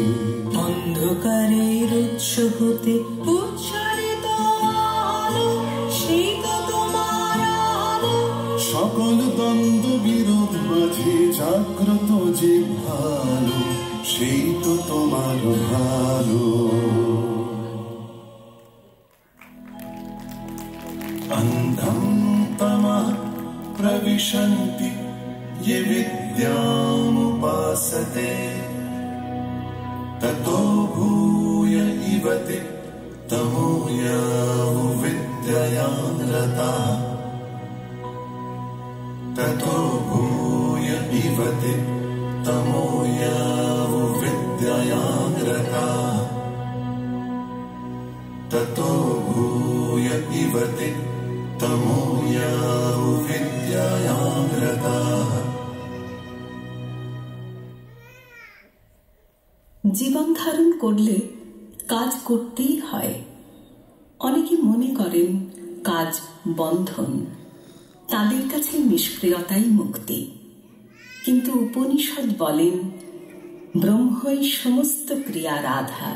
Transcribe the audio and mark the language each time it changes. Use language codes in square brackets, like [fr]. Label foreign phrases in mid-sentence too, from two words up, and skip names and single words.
[bn] অন্ধকারের উৎস হতে উচ্চারিত আলো, সেই তো তোমার আলো। সকল দ্বন্দ্ব বিরোধ মাঝে জাগ্রত যে ভালো, সেই তো তোমার ভালো। [sa] अन्धं तमः प्रविशन्ति ये विद्यामुपासते, ततो भूय इव ते तमो यावुर्विद्यया रताः। ततो भूय इव ते तमो यावुर्विद्यया रताः। ततो भूय इव ते तमो यावुर्विद्यया रताः। [bn] জীবন ধারণ করলে কাজ করতেই হয়। অনেকে মনে করেন কাজ বন্ধন, তাদের কাছে নিষ্ক্রিয়তাই মুক্তি। কিন্তু উপনিষদ বলেন ব্রহ্মই সমস্ত ক্রিয়ার আধার।